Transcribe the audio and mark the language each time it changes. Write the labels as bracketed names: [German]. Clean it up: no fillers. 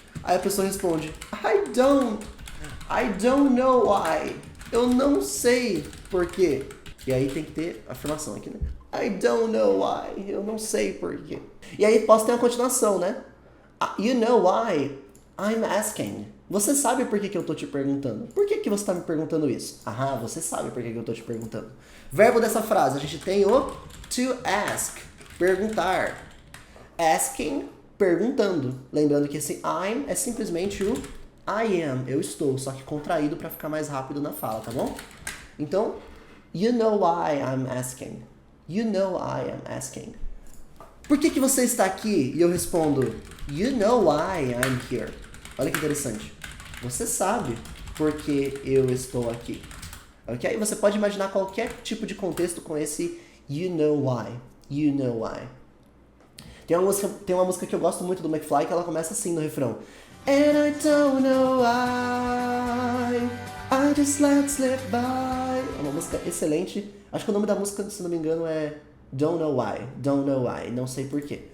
[Portuguese] Aí a pessoa responde, [English] I don't know why. [Portuguese] Eu não sei por quê. E aí tem que ter afirmação aqui, né? [English] I don't know why. [Portuguese] Eu não sei por quê. E aí posso ter uma continuação, né? [English] You know why I'm asking. [Portuguese] Você sabe por que eu tô te perguntando? Por que você tá me perguntando isso? Você sabe por que eu tô te perguntando. Verbo dessa frase, a gente tem o to ask, perguntar. Asking, perguntando. Lembrando que esse I'm é simplesmente o I am, eu estou, só que contraído para ficar mais rápido na fala, tá bom? [English] Então, you know why I'm asking. You know I am asking. [Portuguese] Por que você está aqui? E eu respondo, [English] you know why I'm here. [Portuguese] Olha que interessante. Você sabe por que eu estou aqui. Ok? Você pode imaginar qualquer tipo de contexto com esse you know why. [English] You know why. [Portuguese] Tem uma música que eu gosto muito do McFly que ela começa assim no refrão. [English] And I don't know why I just let slip by. [Portuguese] É uma música excelente. Acho que o nome da música, se não me engano, é Don't know why. Don't know why. Não sei porquê.